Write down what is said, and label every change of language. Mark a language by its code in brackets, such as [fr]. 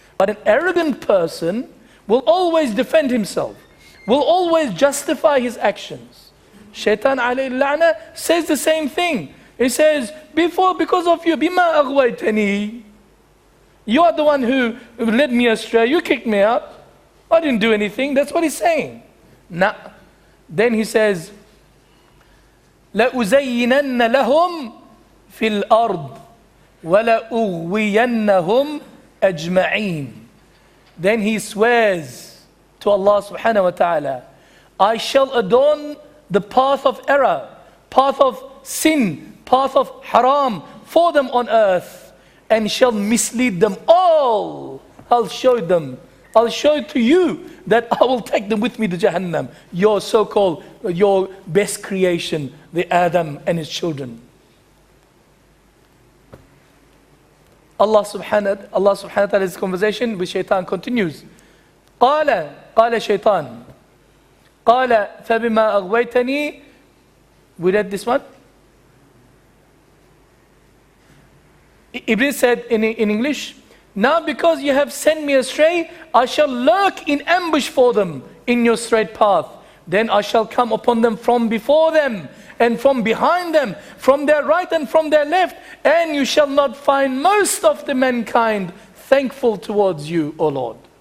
[en] But an arrogant person will always defend himself, will always justify his actions. Shaitan alayhi la'na says the same thing. He says, because of you, bima aghwaytani, you are the one who led me astray, you kicked me out, I didn't do anything. That's what he's saying. Nah. Then he says, [ar] لَأُزَيِّنَنَّ لَهُمْ فِي الْأَرْضِ وَلَأُغْوِيَنَّهُمْ أَجْمَعِينَ. [en] Then he swears to Allah subhanahu wa ta'ala, I shall adorn the path of error, path of sin, path of haram for them on earth, and shall mislead them all. I'll show it to you that I will take them with me to Jahannam, your so-called, your best creation, the Adam and his children. Allah subhanahu wa ta'ala's conversation with Shaitan continues. [ar] قال Shaitan, قال فبما أغويتني. [en] We read this one. Iblis said in English, now because you have sent me astray, I shall lurk in ambush for them in your straight path. Then I shall come upon them from before them and from behind them, from their right and from their left, and you shall not find most of the mankind thankful towards you, O Lord.